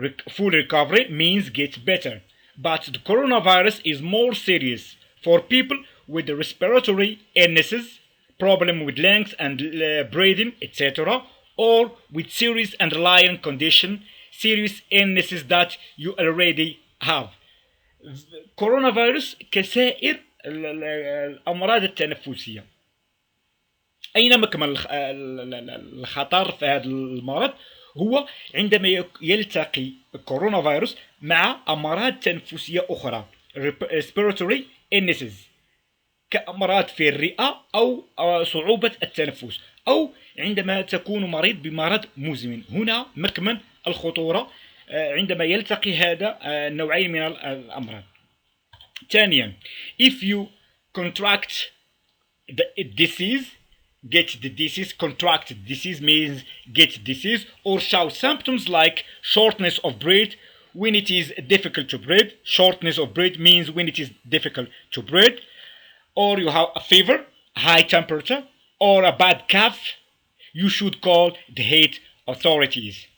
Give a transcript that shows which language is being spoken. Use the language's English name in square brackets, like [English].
[English] Full recovery means get better. But the coronavirus is more serious for people with respiratory illnesses, problem with lungs and breathing, etc., or with serious underlying condition, serious illnesses that you already have. [Arabic] coronavirus كسائر الأمراض التنفسية. أين مكمن الخطر في هذا المرض؟ هو عندما يلتقي الكورونا فيروس مع أمراض تنفسية أخرى [English] respiratory illnesses [Arabic] كأمراض في الرئة أو صعوبة التنفس، أو عندما تكون مريض بمرض مزمن. هنا مكمن الخطورة عندما يلتقي هذا النوعين من الأمراض. ثانيا [English] if you contract the disease, get the disease, contract the disease means get disease, or show symptoms like shortness of breath when it is difficult to breathe. Shortness of breath means when it is difficult to breathe, or you have a fever, high temperature, or a bad cough, you should call the health authorities.